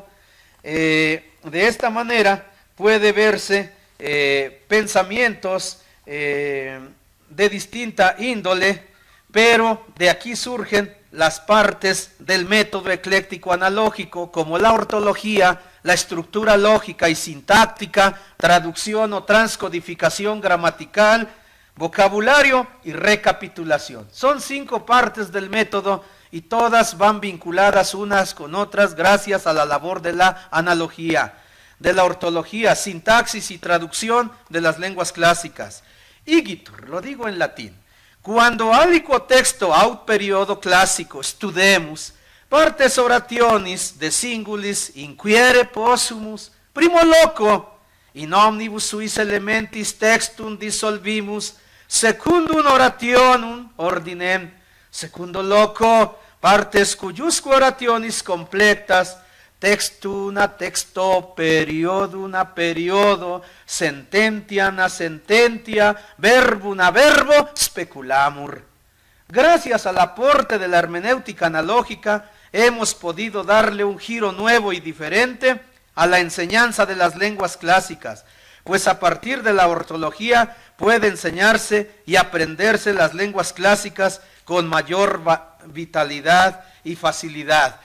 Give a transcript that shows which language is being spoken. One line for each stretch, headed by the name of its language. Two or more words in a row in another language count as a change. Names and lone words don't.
Spanish: De esta manera puede verse pensamientos de distinta índole, pero de aquí surgen las partes del método ecléctico analógico, como la ortología, la estructura lógica y sintáctica, traducción o transcodificación gramatical, vocabulario y recapitulación. Son 5 partes del método y todas van vinculadas unas con otras gracias a la labor de la analogía, de la ortología, sintaxis y traducción de las lenguas clásicas. Igitur, lo digo en latín,
Latin: quando aliquo texto aut periodo classico studemus, partes orationis de singulis inquiere possumus, primo loco, in omnibus suis elementis textum dissolvimus, secundum orationum ordinem, secundo loco, partes cuiusque orationis completas, textum a texto, periodum a periodo, sententiam a sententia, verbum a verbo, speculamur.
Spanish: Gracias al aporte de la hermenéutica analógica, hemos podido darle un giro nuevo y diferente a la enseñanza de las lenguas clásicas, pues a partir de la ortología puede enseñarse y aprenderse las lenguas clásicas con mayor vitalidad y facilidad.